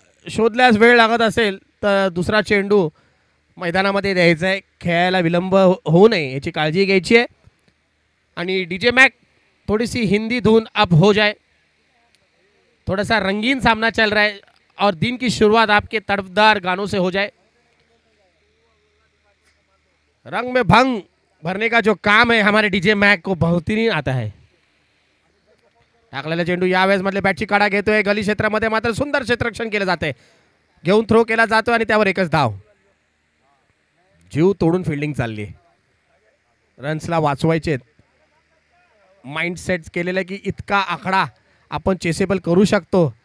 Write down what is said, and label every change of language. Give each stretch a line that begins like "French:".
Marathi: शोधल्यास वेळ लागत असेल तर दुसरा चेंडू मैदानामध्ये द्यायचा आहे. खेळायला विलंब होऊ नये याची काळजी घ्यायची आहे.
Hindi: आणि डीजे मैक थोड़ी सी हिंदी धुन अब हो जाए. थोड़ा सा रंगीन सामना चल रहा है और दिन की शुरुआत आपके तड़पदार गानों से हो जाए. रंग में भंग भरने का जो काम है हमारे डीजे मैक को बहुत ही नहीं आता है.
Marathi: टाकलेला चेंडू यावेळेस मधले बॅटची काढा घेतोय. गली क्षेत्रामध्ये मात्र सुंदर क्षेत्ररक्षण केलं जाते. घेऊन थ्रो केला जातो आणि त्यावर एकच धाव. जीव तोडून फिल्डिंग चालली. रन्सला वाचवायचे. माइंड सेट केलेलं की इतका आकडा आपण चेसेबल करू शकतो.